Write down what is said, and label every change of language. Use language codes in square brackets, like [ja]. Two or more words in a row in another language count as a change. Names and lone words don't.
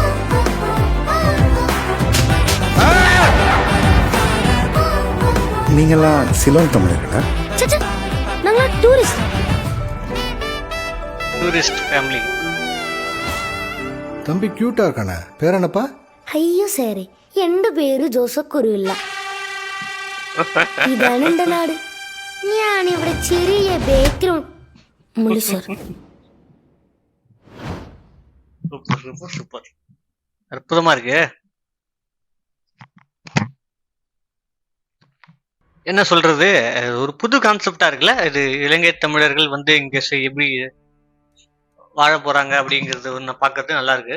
[ta] நீங்கெல்லாம் சிலோன் தமிழர்களா? நாங்களா டூரிஸ்ட் ஃபேமிலி. தம்பி கியூட்டா இருக்கானே, பேர் என்னப்பா? [ml] അയ്യോ സാറേ, എന്റെ പേര് ജോസഫ് കുരുവില്ല. ഇതാണ് എന്റെ നാട്. ഞാനിവിടെ ചെറിയ ബേക്കറി സാർ. [ta] சூப்பர், அற்புதமா இருக்கு. என்ன சொல்றது, ஒரு புது கான்செப்டா இருக்குல்ல இது. இலங்கை தமிழர்கள் இங்க எப்படி வாழ போறாங்க அப்படிங்கிறது நான் பாக்குறது நல்லா இருக்கு.